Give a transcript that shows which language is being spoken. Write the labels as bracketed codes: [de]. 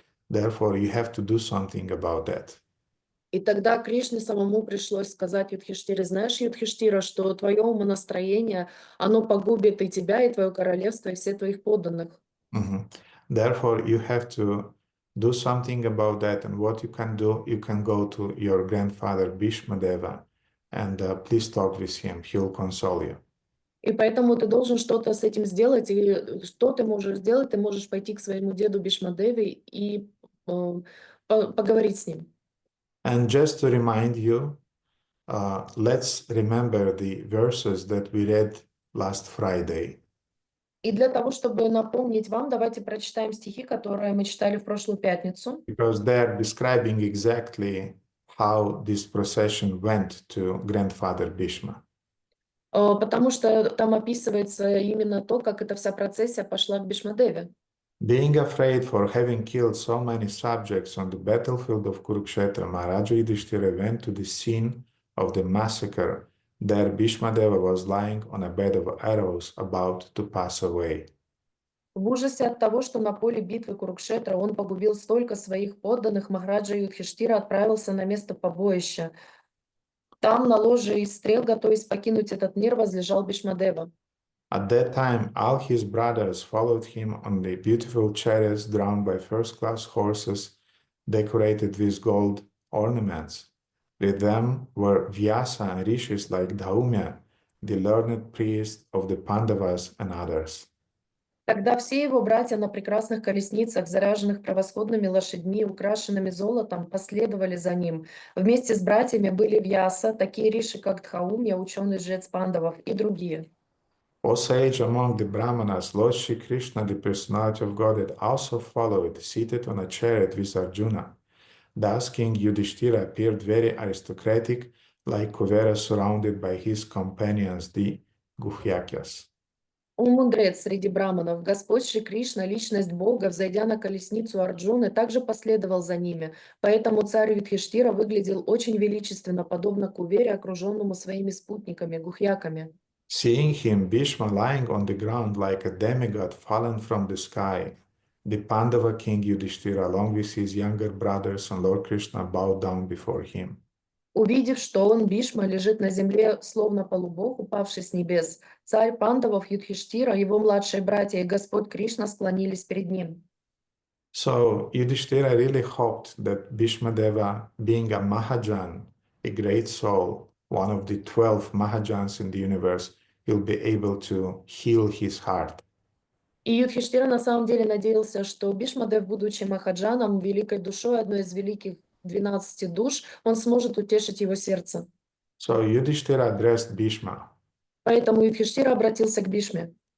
[en] Therefore, you have to do something about that. [ru] И тогда Кришне самому пришлось сказать Юдхиштире: знаешь, Юдхиштира, что твое умонастроение, оно погубит и тебя, и твое королевство, и всех твоих подданных. [en] Therefore, you have to do something about that. And what you can do, you can go to your grandfather Bhishma Deva and please talk with him. He'll console you. [ru] И поэтому ты должен что-то с этим сделать. И что ты можешь сделать? Ты можешь пойти к своему деду Бишмадеве и поговорить с ним. [en] And just to remind you, let's remember the verses that we read last Friday. [ru] И для того, чтобы напомнить вам, давайте прочитаем стихи, которые мы читали в прошлую пятницу. [en] Because they're describing exactly how this procession went to grandfather Bhishma. [ru] Потому что там описывается именно то, как эта вся процессия пошла к Бишмадеве. [en] Being afraid for having killed so many subjects on the battlefield of Kurukshetra, Maharaja Yudhishthira went to the scene of the massacre. There Bhishmadeva was lying on a bed of arrows about to pass away. [ru] В ужасе от того, что на поле битвы Курукшетра он погубил столько своих подданных, Махараджа Юдхиштира отправился на место побоища. Там на ложе из стрел, готовясь покинуть этот мир, возлежал Бишмадева. [en] At that time, all his brothers followed him on the beautiful chariots drawn by first-class horses decorated with gold ornaments. With them were Vyasa and rishis like Dhaumya, the learned priest of the Pandavas, and others. [ru] Тогда все его братья на прекрасных колесницах, заряженных превосходными лошадьми, украшенными золотом, последовали за ним. Вместе с братьями были Вьяса, такие риши, как Дхаумья, ученый-жрец пандавов, и другие. [en] O sage among the Brahmanas, Lord Shri Krishna, the personality of Godhead, also followed, seated on a chariot with Arjuna. Thus King Yudhishthira appeared very aristocratic, like Kuvera surrounded by his companions, the Guhyakyas. [ru] Он мудрец среди браманов. Господь Шри Кришна, личность Бога, взойдя на колесницу Арджуны, также последовал за ними. Поэтому царь Юдхиштира выглядел очень величественно, подобно Кувере, окруженному своими спутниками, гухьяками. [en] Seeing him, Bhishma lying on the ground like a demigod fallen from the sky, the Pandava king Yudhishthira, along with his younger brothers and Lord Krishna, bowed down before him. [ru] Увидев, что он, Бишма, лежит на земле, словно полубог, упавший с небес, царь Пандавов Юдхиштира, его младшие братья и Господь Кришна склонились перед ним. [en] So Yudhishthira really hoped that Bhishma Deva, being a Mahajan, a great soul, one of the 12 Mahajans in the universe, will be able to heal his heart. [ru] И Юдхиштира на самом деле надеялся, что Бишмадев, будучи Махаджаном, великой душой, одной из великих 12 душ, он сможет утешить его сердце. [en] So Yudhishthira addressed Bhishma. [ru] Поэтому Юдхиштира обратился к Бишме.